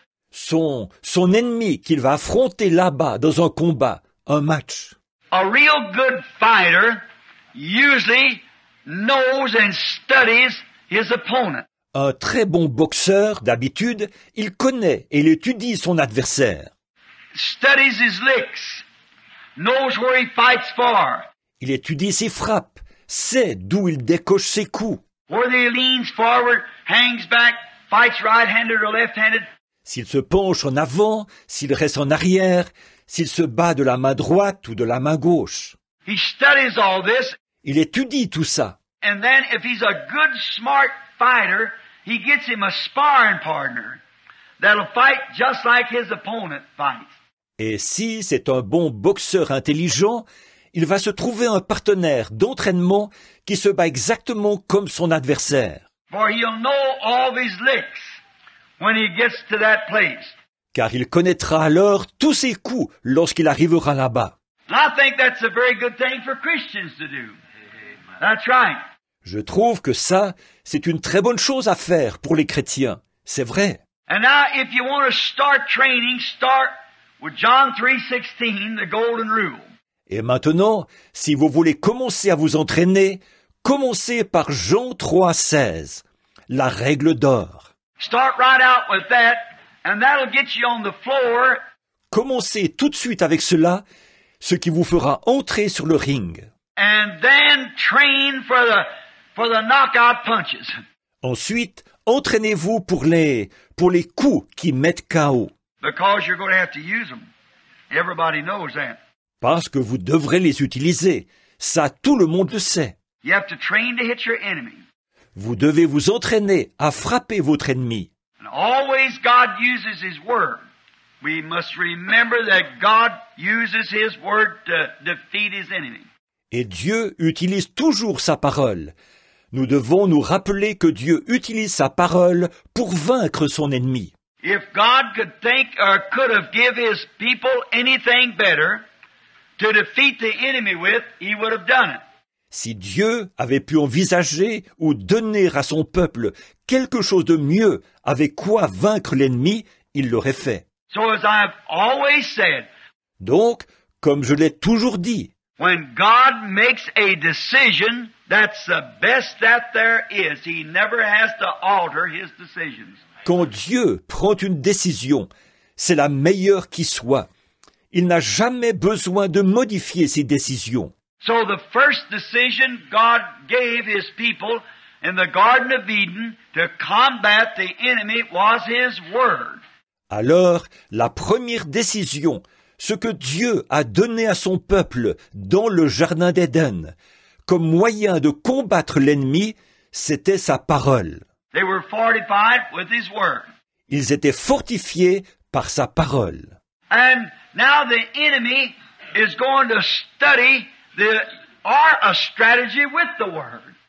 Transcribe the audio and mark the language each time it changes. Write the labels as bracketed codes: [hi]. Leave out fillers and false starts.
[fr] Son ennemi qu'il va affronter là-bas dans un combat, un match. [en] A real good fighter usually knows and studies his opponent. [fr] Un très bon boxeur, d'habitude, il connaît et il étudie son adversaire. [en] Studies his licks, knows where he fights for. [fr] Il étudie ses frappes, sait d'où il décoche ses coups. [en] Whether he leans forward, hangs back, fights right-handed or left-handed. [fr] S'il se penche en avant, s'il reste en arrière, s'il se bat de la main droite ou de la main gauche. [en] He studies all this. [fr] Il étudie tout ça. [en] And then if he's a good, smart fighter, he gets him a sparring partner that'll fight just like his opponent fights. [fr] Et si c'est un bon boxeur intelligent, il va se trouver un partenaire d'entraînement qui se bat exactement comme son adversaire. [en] For he'll know all of his licks when he gets to that place. [fr] Car il connaîtra alors tous ses coups lorsqu'il arrivera là-bas. [en] And I think that's a very good thing for Christians to do. That's right. [fr] Je trouve que ça, c'est une très bonne chose à faire pour les chrétiens. C'est vrai. [en] And now, if you want to start training, start with John 3:16, the golden rule. [fr] Et maintenant, si vous voulez commencer à vous entraîner, commencez par Jean 3,16, la règle d'or. [en] Start right out with that, and that'll get you on the floor. [fr] Commencez tout de suite avec cela, ce qui vous fera entrer sur le ring. [en] And then train for the knockout punches. [fr] Ensuite, entraînez-vous pour les coups qui mettent KO. [en] Because you're going to have to use them. Everybody knows that. [fr] Parce que vous devrez les utiliser. Ça, tout le monde le sait. [en] You have to train to hit your enemy. [fr] Vous devez vous entraîner à frapper votre ennemi. [en] And always God uses His Word. We must remember that God uses His Word to defeat His enemy. [fr] Et Dieu utilise toujours sa parole. Nous devons nous rappeler que Dieu utilise sa parole pour vaincre son ennemi. [en] If God could think or could have given His people anything better to defeat the enemy with, He would have done it. [fr] Si Dieu avait pu envisager ou donner à son peuple quelque chose de mieux avec quoi vaincre l'ennemi, il l'aurait fait. [en] So as I've always said, [fr] Donc, comme je l'ai toujours dit, [en] when God makes a decision, that's the best that there is. He never has to alter His decisions. [fr] quand Dieu prend une décision, c'est la meilleure qui soit. Il n'a jamais besoin de modifier ses décisions. [en] So the first decision God gave His people in the Garden of Eden to combat the enemy was His Word. [fr] Alors, la première décision, ce que Dieu a donné à son peuple dans le Jardin d'Éden, comme moyen de combattre l'ennemi, c'était sa parole. [en] They were fortified with His Word. [fr] Ils étaient fortifiés par sa parole. [en] And now the enemy is going to study a strategy with the Word.